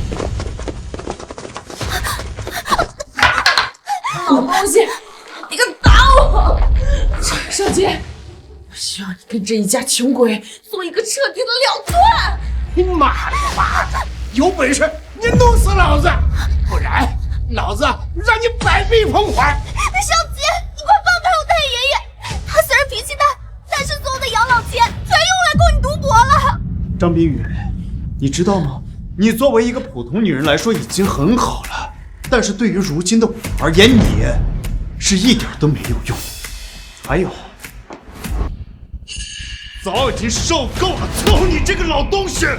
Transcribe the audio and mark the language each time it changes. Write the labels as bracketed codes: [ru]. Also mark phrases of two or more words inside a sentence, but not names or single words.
[zh] 老东西，你敢打我！少杰，我希望你跟这一家窮鬼做一個徹底的了斷。你媽了個巴子，有本事你弄死老子，不然老子讓你百倍奉還！少杰，你快放開我太爺爺！他雖然脾氣大，但是所有的養老錢全用來供你讀博了。張冰雨，你知道嗎？你作為一個普通女人來說已經很好了，但是對於如今的我而言，你是一點都沒有用。還有，早已經受夠了伺候你這個老東西！